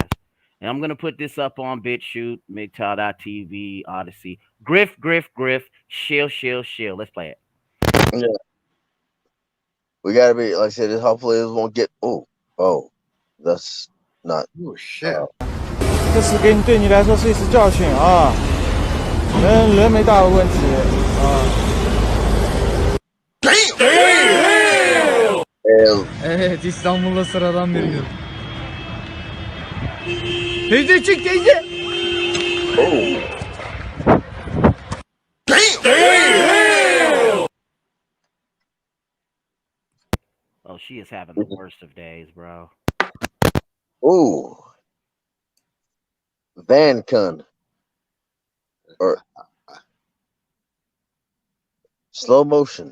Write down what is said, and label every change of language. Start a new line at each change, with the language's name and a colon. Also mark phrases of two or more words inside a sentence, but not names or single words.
English: And I'm gonna put this up on BitChute, MGTOW.TV, Odyssey. Griff, Griff, Griff, Shill, Shill, Shill. Let's play it. Yeah. We gotta be like I said. Hopefully, this won't get. Oh, that's not. Oh shit.
Chinese: 这次对你来说是一次教训啊，人没大的问题啊。
Turkish: Evet İstanbul'da sıradan bir gün. Teyze çık teyze.
English: Oh, Oh, she is having the worst of days, bro. ooh, Van Kun or slow motion.